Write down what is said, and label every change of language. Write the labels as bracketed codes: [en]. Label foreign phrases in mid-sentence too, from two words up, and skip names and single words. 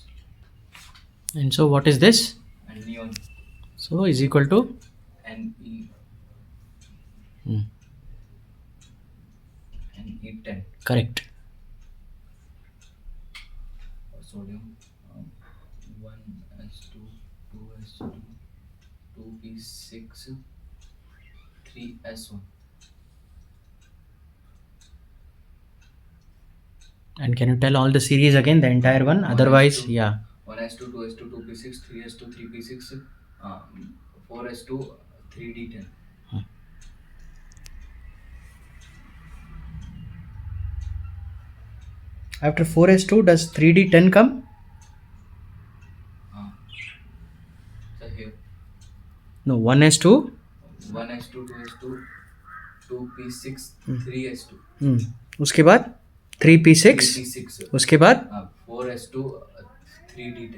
[en] And so what is this? And neon. So is equal to Ne Hmm. Ne10. Correct. Sodium. 1s2 2s2 2p6 3s1. And can you tell all the series again, the entire one? Otherwise, 1s2 yeah. 1s2 2s2 2p6 3s2 3p6 4s2 3d10. After 4s2, does 3d10 come? So here No, 1s2. 1s2 2s2 2p6 Hmm. 3s2 [hi] उसके बाद 3p6. [en] 3p6 [hi] उसके बाद [en] 4s2 3d10.